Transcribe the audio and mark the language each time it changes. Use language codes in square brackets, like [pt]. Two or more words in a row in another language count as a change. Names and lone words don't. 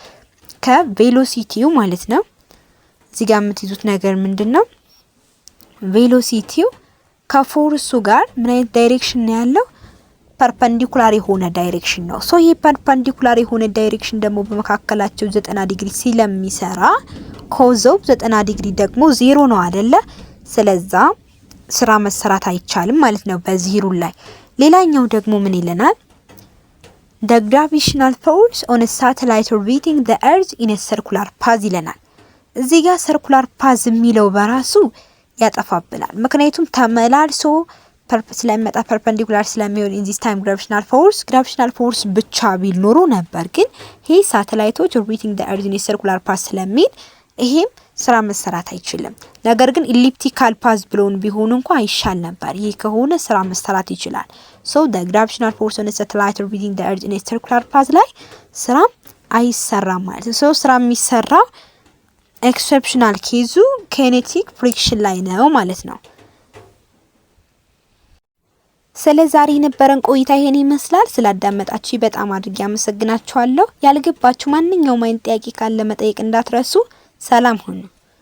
[am] ከቬሎሲቲው ማለት ነው። እዚህ ጋር የምትይዙት ነገር ምንድነው ቬሎሲቲው ከፎርሱ ጋር ምን አይነት ዳይሬክሽን ነው ያለው ፐርፐንዲኩላር የሆነ ዳይሬክሽን ነው። ሶ ይሄ ፐርፐንዲኩላር የሆነ ዳይሬክሽን ደግሞ በመካከላቸው 90 ዲግሪ ስለሚሰራ ኮዘው 90 ዲግሪ ደግሞ 0 ነው አይደለ? ስለዛ ስራ መሰራት አይቻልም ማለት ነው በዚህ ሩል ላይ። ሌላኛው ደግሞ ምን ይለናል? [en] the gravitational force on a satellite orbiting the earth in a circular path [am] ይለናል። እዚህ ጋር [en] circular path [am] የሚለው በራሱ ያጠፋብናል። ምክንያቱም ተመላልሶ ስለሚመጣ ፐርፔንዲኩላር ስለሚሆን [en] in this time gravitational force [am] ብቻ ቢል ኖሮ ነበር። ግን ይሄ ሳተላይቶች [en] orbiting the earth in a circular path [am] ስለሚል ይሄም ስራ መሰራት አይችልም። ነገር ግን ኢሊፕቲካል ፓዝ ብሎን ቢሆን እንኳን አይሻል ነበር። ይሄ ከሆነ ስራ መሰራት ይችላል። ሶ [en] the gravitational force on a satellite orbiting the earth in a circular path [am] ላይ ስራ አይሰራም ማለት ነው። ሶ ስራ የሚሰራው ኤክሰፕሽናል ኬዙ [en] kinetic friction [am] ላይ ነው ማለት ነው። ስለዛሬ የነበረን ቆይታ ይሄን ይመስላል። ስላዳመጣችሁ በጣም አድርጌ አመሰግናችኋለሁ። ያልገባችሁ ማንኛውም አይነት ጥያቄ ካለ መጠየቅ እንዳትረሱ። ሰላም ሁኑ።